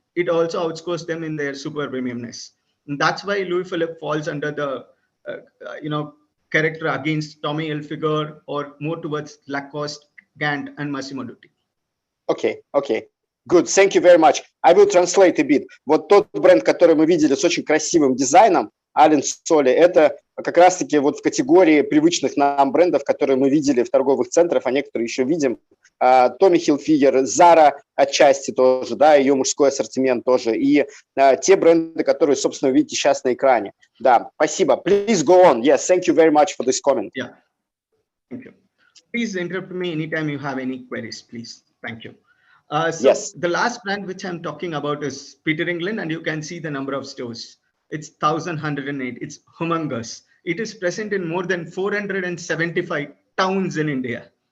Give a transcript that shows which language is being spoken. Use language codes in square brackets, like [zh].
[en] It also outscores them in their super premiumness. And that's why Louis Philippe falls under the character against Tommy Hilfiger or more towards Lacoste, Gant, and Massimo Dutti. Okay. Good, thank you very much. I will translate a bit. [ru] Вот тот бренд, который мы видели с очень красивым дизайном, Allen Solly, это как раз-таки вот в категории привычных нам брендов, которые мы видели в торговых центрах, а некоторые еще видим Tommy Hilfiger, Zara отчасти тоже, да, ее мужской ассортимент тоже, и те бренды, которые, собственно, вы видите сейчас на экране. Да, спасибо. [en] Please go on. Yes, thank you very much for this comment. Yeah, thank you. Please interrupt me anytime you have any queries, please. Thank you. So yes. The last brand which I'm talking about is Peter England, and you can see the number of stores. It's 1,108. It's humongous. It is present in more than 475 towns in India.